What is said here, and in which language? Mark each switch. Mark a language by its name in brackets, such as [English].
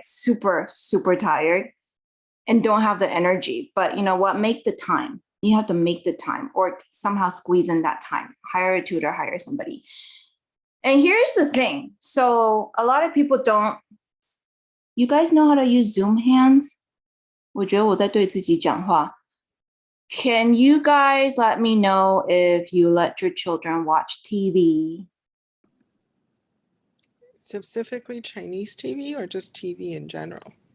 [English] Super, super tired and don't have the energy. But you know what? Make the time. You have to make the time or somehow squeeze in that time. Hire a tutor, hire somebody. And here's the thing. So a lot of people don't, you guys know how to use Zoom hands? [Chinese] 我觉得我在对自己讲话. [English] Can you guys let me know if you let your children watch TV? Specifically Chinese TV or just TV in general?